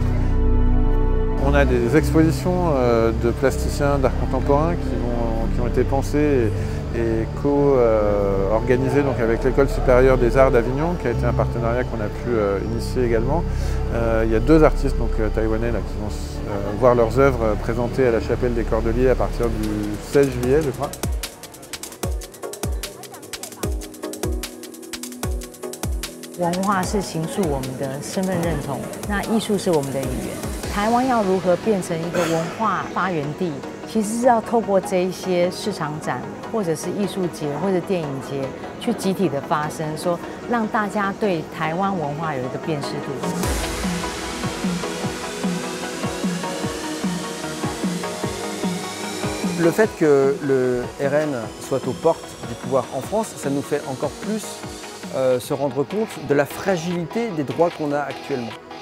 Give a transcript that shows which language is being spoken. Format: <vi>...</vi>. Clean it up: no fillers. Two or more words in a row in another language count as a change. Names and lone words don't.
<fr>On a des expositions de plasticiens d'art contemporain qui ont été pensées et co-organisées avec l'École supérieure des arts d'Avignon, qui a été un partenariat qu'on a pu initier également. Il y a deux artistes donc, taïwanais là, qui vont voir leurs œuvres présentées à la Chapelle des Cordeliers à partir du 16 juillet, je crois.</fr> <zh>文化是形塑我们的身份认同，那艺术是我们的语言。台湾要如何变成一个文化发源地，其实是要透过这一些市场展，或者是艺术节，或者电影节，去集体的发声，说让大家对台湾文化有一个辨识度。</zh> <fr>Le fait que le RN soit aux portes du pouvoir en France, ça nous fait encore plus se rendre compte de la fragilité des droits qu'on a actuellement.</fr>